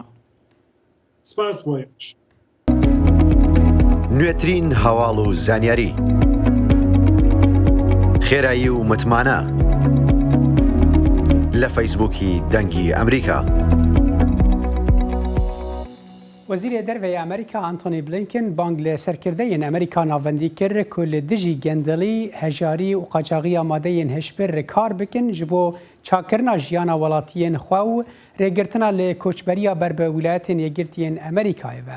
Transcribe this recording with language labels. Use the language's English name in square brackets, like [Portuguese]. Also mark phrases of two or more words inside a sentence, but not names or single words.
[Central Kurdish] سپاس بۆ نوێترین هەواڵ و زانیاری، خێرایی و متمانە لە فەیسبووکی دەنگی ئەمریکا. [Kurdish] وەزیرê derveyê Amerîka Antony Blinken bang li serkirdeyên Amerîka navendî kir ku li dijî gendelî, hejarî û qaçaxiya madeyên hişbir re kar bikin ji bo çakkirina jiyana welatiyên xwe û rêgirtina lê koçberiya ber bi wilayetên yekgirtiyên Amerîkayê ve.